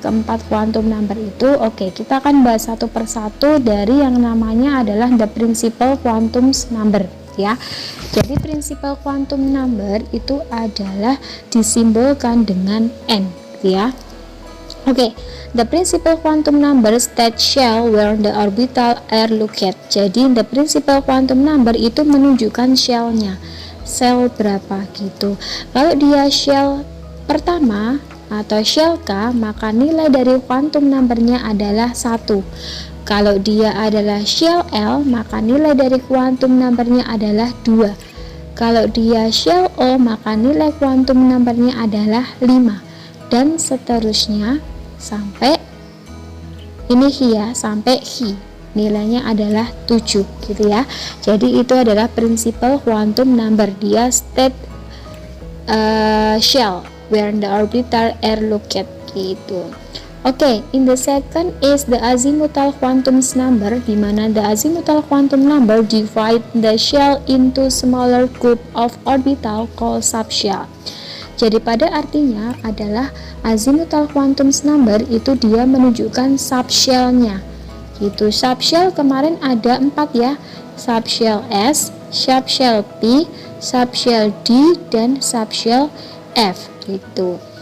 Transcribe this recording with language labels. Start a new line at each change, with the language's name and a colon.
Indonesian: Keempat quantum number itu kita akan bahas satu persatu dari yang namanya adalah the principal quantum number ya. Jadi principal quantum number itu adalah disimbolkan dengan n gitu ya.
English: The principal quantum number state shell where the orbital are located.
Indonesian: Jadi the principal quantum number itu menunjukkan shellnya, shell berapa gitu. Kalau dia shell pertama atau shell K, maka nilai dari quantum numbernya adalah 1. Kalau dia adalah shell L, maka nilai dari quantum numbernya adalah 2. Kalau dia shell O, maka nilai quantum numbernya adalah 5, dan seterusnya sampai ini sampai nilainya adalah 7 gitu ya. Jadi itu adalah principal quantum number, dia
English: state shell where the orbital are located
Indonesian: gitu.
English: In the second is the azimuthal quantum number,
Indonesian: di mana
English: the azimuthal quantum number divide the shell into smaller group of orbital called subshell.
Indonesian: Jadi pada artinya adalah azimuthal quantum number itu dia menunjukkan subshellnya gitu. Subshell kemarin ada 4 ya, subshell S, subshell P, subshell D, dan subshell F gitu.